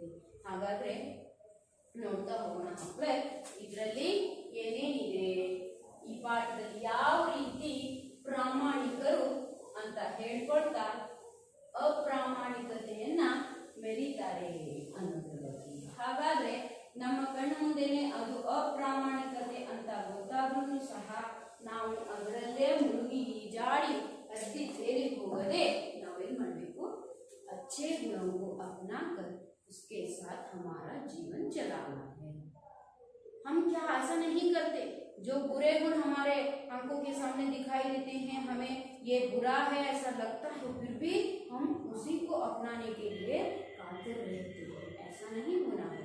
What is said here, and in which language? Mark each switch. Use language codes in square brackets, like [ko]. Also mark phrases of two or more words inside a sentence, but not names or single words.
[kn] ಹಾಗಾದ್ರೆ ನೋಡ್ತಾ ಹೋಗೋಣ ಮಕ್ಕಳೇ, ಇದರಲ್ಲಿ ಏನೇನಿದೆ, ಈ ಪಾಠದಲ್ಲಿ ಯಾವ ರೀತಿ ಪ್ರಾಮಾಣಿಕರು ಅಂತ ಹೇಳ್ಕೊಳ್ತಾ ಅಪ್ರಾಮಾಣಿಕತೆಯನ್ನ ಮೆರೀತಾರೆ ಅನ್ನೋದ್ರ ಬಗ್ಗೆ। ಹಾಗಾದ್ರೆ ನಮ್ಮ ಕಣ್ಣು ಮುಂದೆನೆ ಅದು ಅಪ್ರಾಮಾಣಿಕತೆ ಅಂತ ಗೊತ್ತಾದ್ರೂ ಸಹ ನಾವು ಅದರಲ್ಲೇ ಮುಳುಗಿ ಈಜಾಡಿ ಅಡ್ಡಿ ತೇಲಿ ಹೋಗದೆ ನಾವೇನ್ ಮಾಡಬೇಕು, [hi] अच्छे गुणों को अपना कर उसके साथ हमारा जीवन चलाना है। हम क्या ऐसा नहीं करते, जो बुरे गुण हमारे आंखों के सामने दिखाई देते हैं, हमें ये बुरा है ऐसा लगता है, फिर भी हम उसी को अपनाने के लिए कातर रहते हैं, ऐसा नहीं होना है।